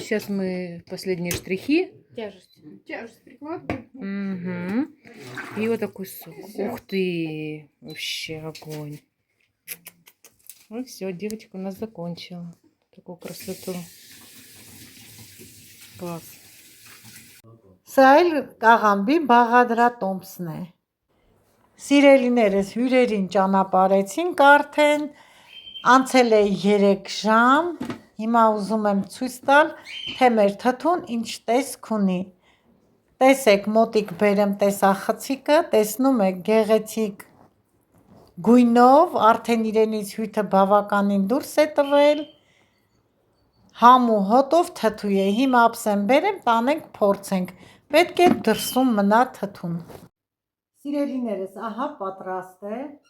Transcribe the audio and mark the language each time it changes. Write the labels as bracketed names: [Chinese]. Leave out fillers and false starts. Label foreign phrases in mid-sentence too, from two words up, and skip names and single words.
[Russian] Сейчас мы последние штрихи. Тяжесть. Тяжесть прикладываем. Угу. И вот такой суп. Ух ты! Вообще огонь. Ну все, девочка у нас закончила. Такую красоту. Класс. [Armenian] Սա էլ կաղամբի բաղադրատոմսն է։ Սիրելիներս հյուրերին ճանապարհեցինք արդեն, անցել է 3 ժամ, հիմա ուզում եմ ցույց տալ, թե մեր թթուն ինչ տեսք ունի։ Տեսեք, մոտիկ բերեմ տեսախցիկը, տեսնում եք գեղեցիկ գույնով, արդեն իրենից հյութը բավականին դուրս է տվել, համ ու հոտով թթու է, հիմա ապսեմ բերեմ, տանենք փորձենք, պետք է դրսում մնա թթուն։ Սիրելիներս, ահա պատրաստ է